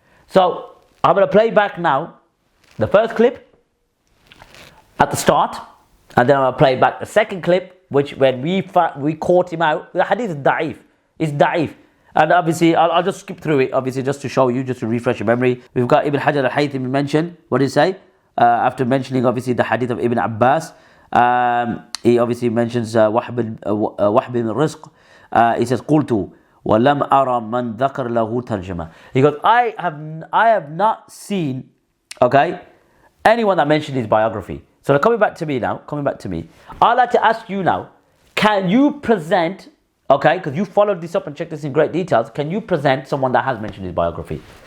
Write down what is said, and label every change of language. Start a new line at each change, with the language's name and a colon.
English: So I'm going to play back now the first clip at the start, and then I'm going to play back the second clip, which when we caught him out. The hadith is da'if. It's da'if. And obviously, I'll just skip through it, obviously, just to show you, just to refresh your memory. We've got Ibn Hajar al-Haythami mentioned. What did he say? After mentioning, obviously, the hadith of Ibn Abbas, He obviously mentions Wahb bin Rizq. He says,
Arabic: قلت ولم أرى من ذكر له ترجمة.
English: He goes, I have not seen, okay, anyone that mentioned his biography. So coming back to me, I'd like to ask you now, can you present, okay, because you followed this up and checked this in great details, can you present someone that has mentioned his biography?